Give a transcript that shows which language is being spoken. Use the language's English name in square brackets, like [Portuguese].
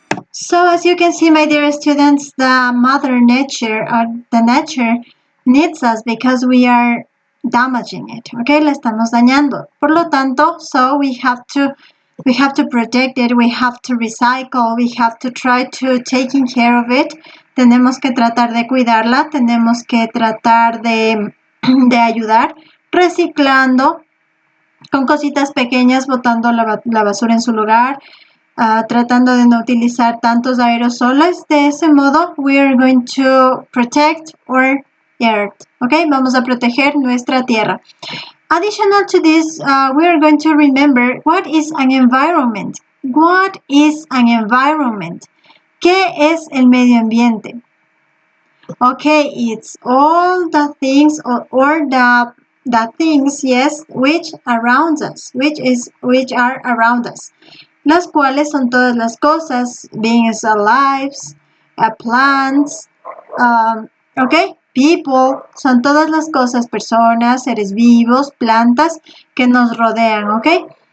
[English] So as you can see, my dear students, the mother nature or the nature needs us because we are damaging it, okay? [Spanish] La estamos dañando. Por lo tanto, [English] so we have to protect it, we have to recycle, we have to try to taking care of it. [Spanish] Tenemos que tratar de cuidarla, tenemos que tratar de ayudar, reciclando, con cositas pequeñas, botando la basura en su lugar, tratando de no utilizar tantos aerosoles. De ese modo, [English] we are going to protect our earth. [Spanish] Okay, vamos a proteger nuestra tierra. [English] Additional to this, we are going to remember what is an environment. What is an environment? [Spanish] ¿Qué es el medio ambiente? [English] Okay, it's all the things or the things, yes, which around us, which are around us. [Spanish] Las cuales son todas las cosas, [English] beings alive, plants, okay, people, [Spanish] son todas las cosas, personas, seres vivos, plantas que nos rodean, okay?